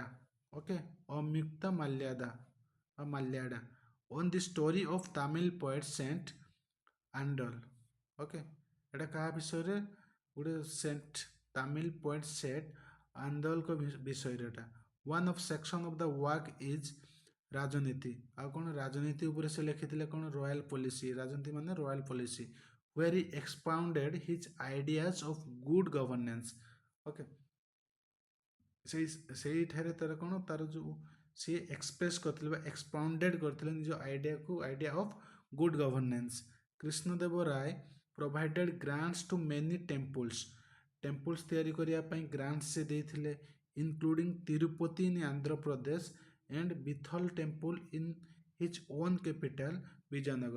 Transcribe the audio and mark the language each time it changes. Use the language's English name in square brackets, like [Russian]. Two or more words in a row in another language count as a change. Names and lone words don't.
[English] OK, Amyukta Malyada or Malyada on the story of Tamil poet Saint Andal. [Odia] ଓକେ, ଏଇଟା କାହା ବିଷୟରେ? ଗୋଟେ [English] saint Tamil poet saint [Odia] ଆଣ୍ଡଲଙ୍କ ବିଷୟରେ ଏଟା। [English] One of section of the work is Rajaniti. [Odia] ଆଉ କ'ଣ ରାଜନୀତି ଉପରେ ସେ ଲେଖିଥିଲେ କ'ଣ? [English] royal policy. [Odia] ରାଜନୀତି ମାନେ [English] royal policy. where he expounded his ideas of good governance. [Odia] ଓକେ, ସେଇଠାରେ ତାର କ'ଣ ତାର ଯେଉଁ ସିଏ ଏକ୍ସପ୍ରେସ୍ କରିଥିଲେ ବା ଏକ୍ସପାଉଣ୍ଡେଡ୍ କରିଥିଲେ ନିଜ ଆଇଡ଼ିଆକୁ, [English] idea of good governance. Krishnadeva Raya provided grants to many temples. [Odia] ଟେମ୍ପଲ୍ସ ତିଆରି କରିବା ପାଇଁ ଗ୍ରାଣ୍ଟସ୍ ସେ ଦେଇଥିଲେ, [English] including Tirupati in Andhra Pradesh and Vitthala temple in his own capital Vijayanagar.